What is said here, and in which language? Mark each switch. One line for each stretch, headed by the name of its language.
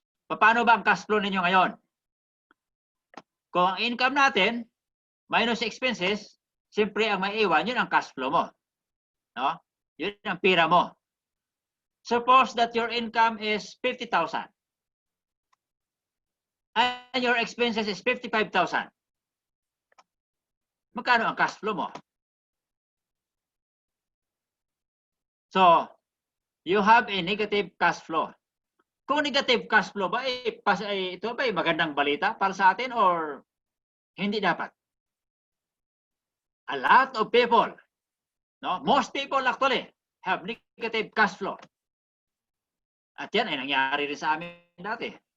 Filipino: Paano ba ang cash flow ninyo ngayon? Kung ang income natin, minus expenses, siyempre ang maiiwan, yun ang cash flow mo. No? Yun ang pira mo.
English: Suppose that your income is 50,000. And your expenses is 55,000.
Filipino: Magkano ang cash flow mo?
English: So, you have a negative cash flow.
Filipino: Kung negative cash flow ba, ito ba magandang balita para sa atin or hindi dapat?
English: A lot of people, no? Most people actually have negative cash flow.
Filipino: At yan ay nangyari rin sa amin dati.